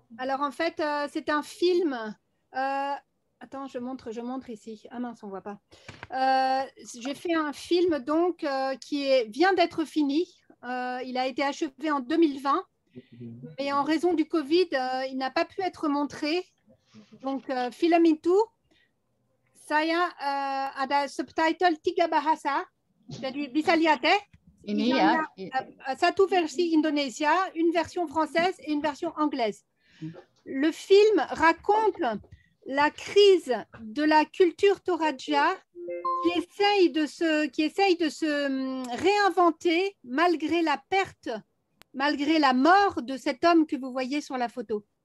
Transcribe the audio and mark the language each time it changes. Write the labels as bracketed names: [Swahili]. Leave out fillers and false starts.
[French] Alors en fait, c'est un film. Attends, je montre ici. Ah mince, on voit pas. J'ai fait un film donc qui vient d'être fini. Il a été achevé en 2020, mais en raison du Covid, il n'a pas pu être montré. [Indonesian] Donc film itu. Saya ada subtitle 3 bahasa, jadi bisa lihat ini ya. Satu versi Indonesia, [French] une version française et une version anglaise. Le film raconte la crise de la culture Toraja qui essaye de se réinventer malgré la perte, malgré la mort de cet homme que vous voyez sur la photo.